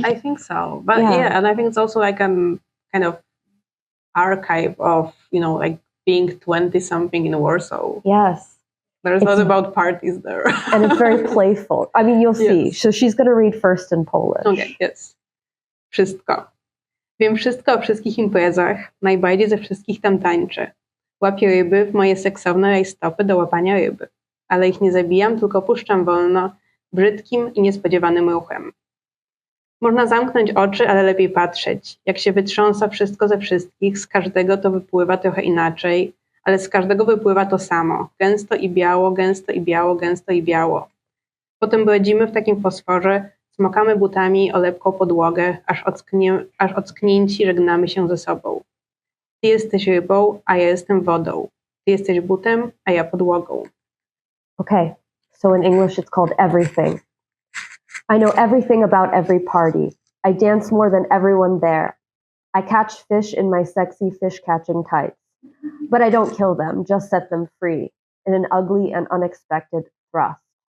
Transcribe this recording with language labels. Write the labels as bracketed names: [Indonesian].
[English] Yeah, I think so. But and I think it's also like a kind of archive of like being 20-something in Warsaw. Yes. There's a lot about parties there. And it's very playful. I mean, you'll see. So she's going to read first in Polish. Okay, yes. [Polish] Wszystko. Wiem wszystko o wszystkich imprezach, najbardziej ze wszystkich tam tańczę. Łapię ryby w moje seksowne rajstopy do łapania ryby. Ale ich nie zabijam, tylko puszczam wolno, brzydkim i niespodziewanym ruchem. Można zamknąć oczy, ale lepiej patrzeć. Jak się wytrząsa wszystko ze wszystkich, z każdego to wypływa trochę inaczej, ale z każdego wypływa to samo. Gęsto i biało, gęsto i biało, gęsto i biało. Potem błędzimy w takim fosforze, smokamy butami o lepką podłogę, aż ocknięci żegnamy się ze sobą. Ty jesteś rybą, a ja jestem wodą. Ty jesteś butem, a ja podłogą. [English] Okay, so in English it's called Everything. I know everything about every party. I dance more than everyone there. I catch fish in my sexy fish-catching tights. But I don't kill them, just set them free in an ugly and unexpected thrust.